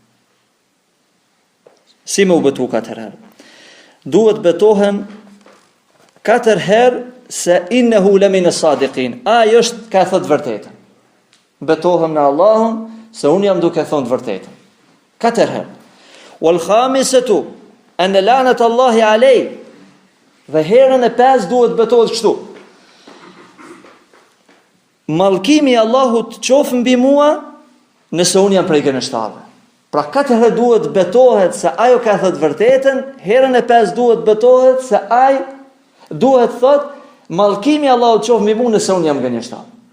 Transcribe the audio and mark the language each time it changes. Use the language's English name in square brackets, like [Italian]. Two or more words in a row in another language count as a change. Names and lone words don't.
[Albanian] Si me u betu 4 herë? Duhet betohen 4 herë se [Arabic] إنه لمن الصادقين. [Albanian] Ai është ka thënë vërtetën. Betohem në Allahun se unë jam duke thënë vërtetën. 4 herë. [Arabic] والخامسة أن لعنت الله علي. [Albanian] Dhe herën e 5 duhet betohet kështu. Mallkimi i Allahut qofë mbi mua nëse unë jam prej gënjeshtave. Pra 4 herë duhet betohet se ajo ka thënë vërtetën, herën e 5 duhet betohet se ai duhet thot mallkimi i Allahut qofë mbi mua nëse unë jam gënjeshtar.